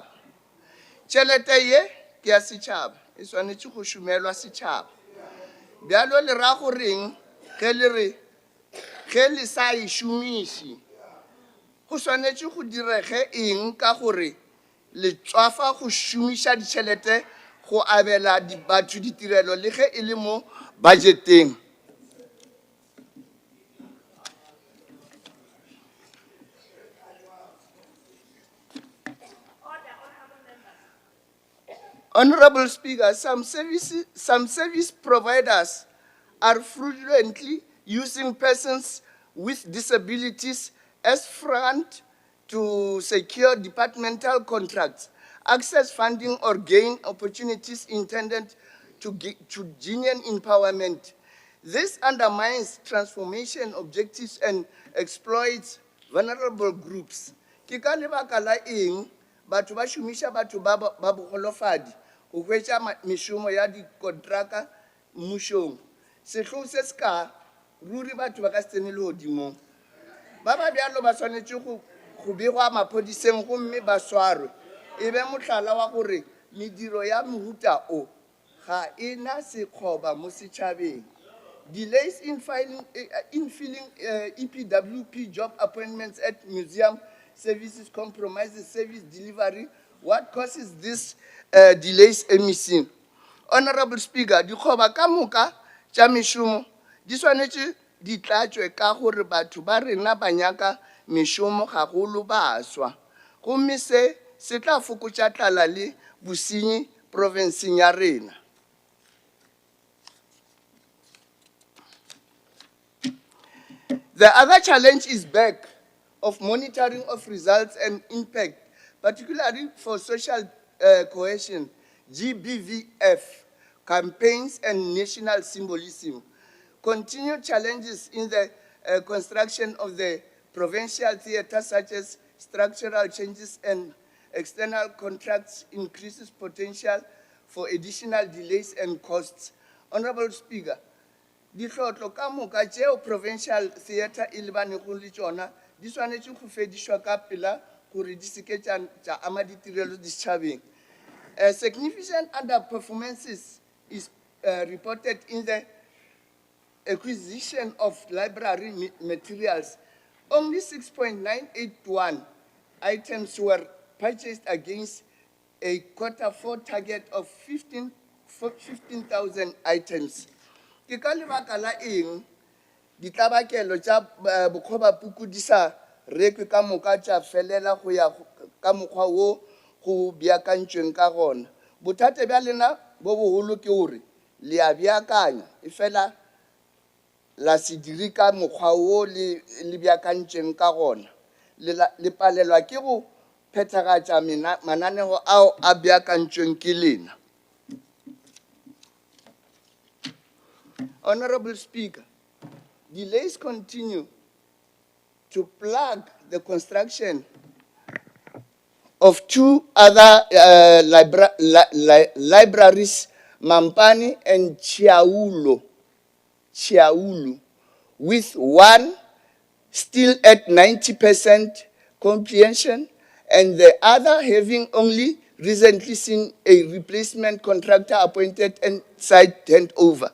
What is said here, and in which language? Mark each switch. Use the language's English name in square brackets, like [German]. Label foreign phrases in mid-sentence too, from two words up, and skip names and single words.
[Northern Sotho] Tšhelete ye ke ya setšhaba e swanetše go šomelwa setšhaba bjalo le ra goreng ge le re ge le sa e šomiše go swanetše go direge eng ka gore le tswafa go šomiša ditšhelete go abela batho ditirelo le ge e le mo budgeteng. [English] Honorable Speaker, some service providers are fraudulently using persons with disabilities as front to secure departmental contracts, access funding, or gain opportunities intended to genuine empowerment. This undermines transformation objectives and exploits vulnerable groups. [Northern Sotho] Ke ka lebaka la eng batho ba šomiša batho ba bogolofadi go hwetša mešomo ya dikontraka mmušong. Sehlong se se ka ruri batho ba ka se tsene lehodimong. Ba ba bjalo ba swanetše go begwa maphodiseng gomme ba swarwe e be mohlala wa gore mediro ya mohuta o ga e na sekgoba mo setšhabeng. [English] Delays in filling EPWP job appointments at museum services compromises service delivery. What causes this delays, MEC? Honorable Speaker, [Northern Sotho] dikgoba ka moka tša mešomo di swanetše di tlatšwe ka gore batho ba rena ba nyaka mešomo gagolo ba swa. Gomme se tla fokotša tlala le bosenyi provinceng ya rena. [English] The other challenge is back of monitoring of results and impact, particularly for social cohesion, GBVF, campaigns and national symbolism. Continued challenges in the construction of the provincial theatre, such as structural changes and external contracts, increases potential for additional delays and costs. Honorable Speaker, [Northern Sotho] ditlhotlo ka moka tšeo [English] provincial theatre [Northern Sotho] e lebanego le tšona di swanetše go fedišwa ka pela gore di seke tša ama ditirelo ditšhabeng. [English] Significant underperformances is reported in the acquisition of library materials. Only 6.981 items were purchased against a Q4 target of 15,000 items. [Northern Sotho] Ke ka lebaka la eng ditlabakelo tša bokgobapuku di sa rekwe ka moka tša felela go ya ka mokgwa wo go beakantšweng ka gona. Bothata bja lena bo bogolo ke gore le a beakanya e fela la se dire ka mokgwa wo le beakantšweng ka gona. Le palelwa ke go phethagatša mananeo ao a beakantšweng ke lena. [English] Honorable Speaker, delays continue to plague the construction of two other libraries, Mampani and Chiaulu, with one still at 90% completion and the other having only recently seen a replacement contractor appointed and site handover.